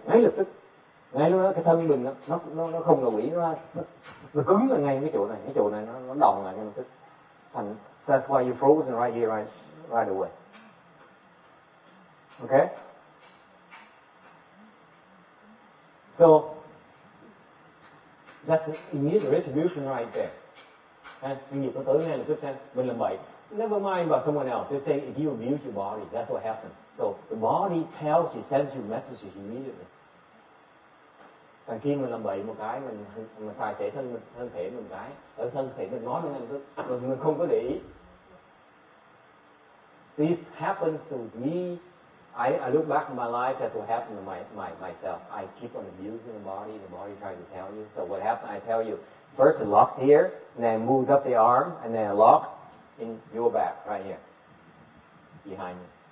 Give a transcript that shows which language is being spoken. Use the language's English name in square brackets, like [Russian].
[Vietnamese] Ngay lập tức, ngay lúc đó cái thân mình nó không đồng ý, nó cứng ở ngay cái chỗ này nó đòn lại ngay lập tức. [English] Thành that's why you frozen right here, right away. Okay? So that's immediate retribution right there. [Vietnamese] And nghiệp nó tới ngay lập tức xem mình làm bậy. [English] Never mind about someone else. Just say if you abuse your body, that's what happens. So the body tells you, sends you messages immediately. [Vietnamese] Còn khi mình làm bậy một cái, mình xài xể thân thể mình cái, ở thân thể mình nói mình không có để ý. [English] This happens to me. I look back in my life, that's what happened to myself. I keep on abusing the body tries to tell you. So what happened, I tell you, first it locks here, and then it moves up the arm, and then it locks in your back, right here, behind you.